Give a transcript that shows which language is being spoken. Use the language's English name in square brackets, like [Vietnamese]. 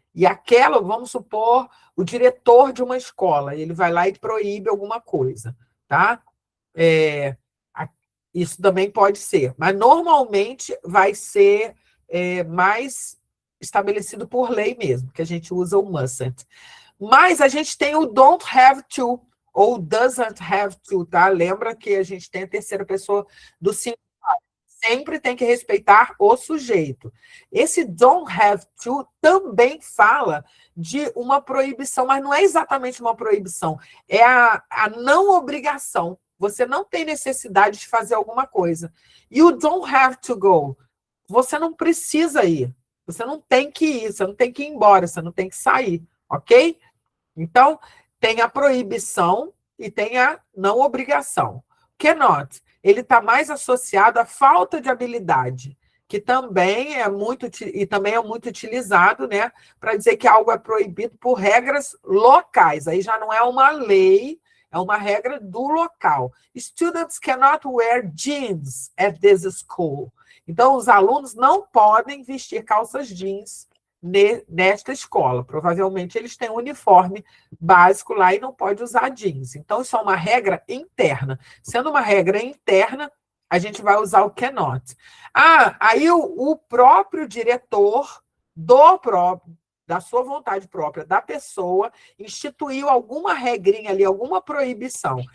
[Portuguese] E aquela, vamos supor, o diretor de uma escola, ele vai lá e proíbe alguma coisa, tá? Isso também pode ser, mas normalmente vai ser mais estabelecido por lei mesmo, que a gente usa o mustn't. Mas a gente tem o don't have to, ou doesn't have to, tá? Lembra que a gente tem a terceira pessoa do singular. Sempre tem que respeitar o sujeito. Esse don't have to também fala de uma proibição, mas não é exatamente uma proibição, é a não obrigação. Você não tem necessidade de fazer alguma coisa. E o don't have to go, você não precisa ir, você não tem que ir, você não tem que ir embora, você não tem que sair, ok? Então, tem a proibição e tem a não obrigação. Cannot, ele está mais associado à falta de habilidade, que também é muito utilizado, né, para dizer que algo é proibido por regras locais. Aí já não é uma lei, é uma regra do local. [English] Students cannot wear jeans at this school. [Portuguese] Então, os alunos não podem vestir calças jeans nesta escola. Provavelmente eles têm um uniforme básico lá e não pode usar jeans. Então, isso é uma regra interna. Sendo uma regra interna, a gente vai usar o cannot. Aí o próprio diretor da sua vontade própria, da pessoa, instituiu alguma regrinha ali, alguma proibição.